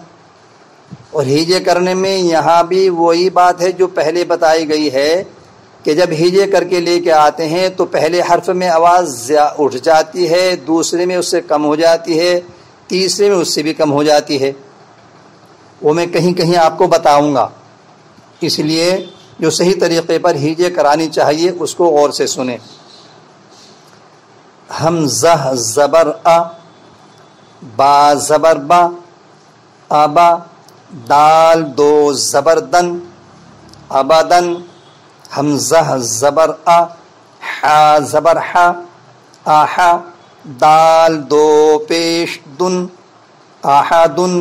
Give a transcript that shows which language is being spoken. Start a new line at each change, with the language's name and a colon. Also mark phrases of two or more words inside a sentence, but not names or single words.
Urdu: اور ہیجے کرنے میں یہاں بھی وہی بات ہے جو پہلے بتائی گئی ہے کہ جب ہیجے کر کے لے کے آتے ہیں تو پہلے حرف میں آواز اٹھ جاتی ہے، دوسرے میں اس سے کم ہو جاتی ہے، تیسرے میں اس سے بھی کم ہو جاتی ہے. وہ میں کہیں کہیں آپ کو بتاؤں گا. اس لیے جو صحیح طریقے پر ہیجے کرانی چاہیے اس کو غور سے سنیں. حمزہ زبر ا، با زبر با، ابا، دال دو زبر دن، ابدن. حمزہ زبر ا، حا زبر حا، آحا، دال دو پیش دن، آحادن.